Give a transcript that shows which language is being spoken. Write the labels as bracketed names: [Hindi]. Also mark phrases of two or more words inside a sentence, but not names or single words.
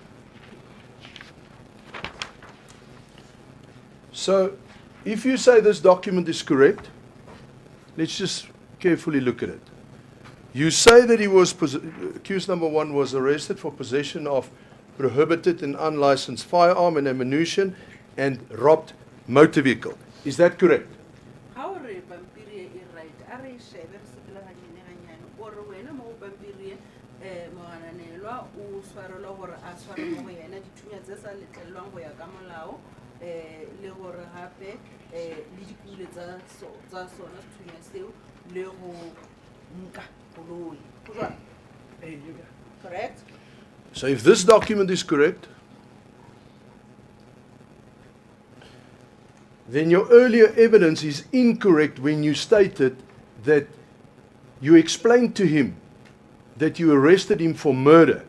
[English] So, if you say this document is correct, let's just carefully look at it. You say that he was, accused number 1 was arrested for possession of prohibited and unlicensed firearm and ammunition and robbed motor vehicle. Is that correct? [Tswana] How re pampiri e right? Are shebe re sepela hanyane hanyane gore wena mo pampiri mogananelwa o swarelwa gore a sware mo go yena dithunya tse sa letlelwang go ya ka molao le gore gape le dipule tsa sona sethunya seo le go nka koloi. Go jwang? [English] Correct? So if this document is correct, then your earlier evidence is incorrect when you stated that you explained to him that you arrested him for murder.